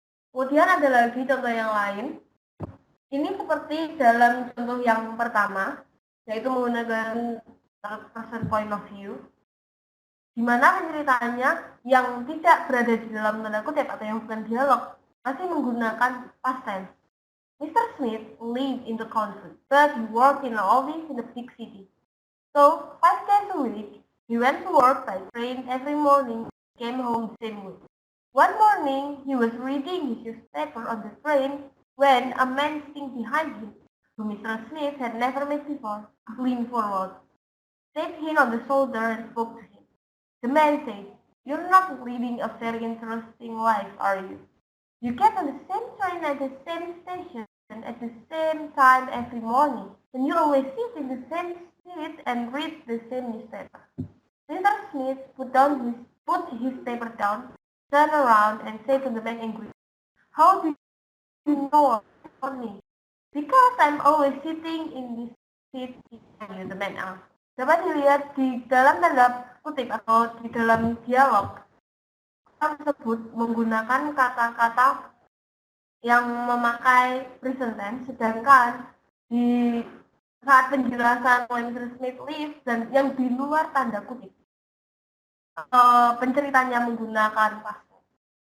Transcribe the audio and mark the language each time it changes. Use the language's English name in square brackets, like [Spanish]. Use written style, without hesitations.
[Indonesian] Kemudian ada lagi contoh yang lain. Ini seperti dalam contoh yang pertama, yaitu menggunakan [English] third person point of view, [Indonesian] di mana penceritaannya yang tidak berada di dalam tanda kutip atau yang bukan dialog masih menggunakan past tense. [English] Mr. Smith lived in the country, but he worked in an office in a big city. So, 5 days a week, he went to work by train every morning and came home the same way. One morning, he was reading his newspaper on the train when a man sitting behind him, whom Mr. Smith had never met before, leaned forward, tapped him on the shoulder and spoke to him. The man said, "You're not leading a very interesting life, are you? You get on the same train at the same station at the same time every morning, and you always sit in the same seat and read the same newspaper." Mr. Smith put his paper down, turned around, and said to the man angrily, "How do you know about me?" "Because I'm always sitting in this seat," the man asked. [Indonesian] Dapat dilihat di dalam tanda kutip atau di dalam dialog tersebut menggunakan kata-kata yang memakai present tense, sedangkan di saat penjelasan oleh Mr. Smith live dan yang di luar tanda kutip penceritanya menggunakan past tense.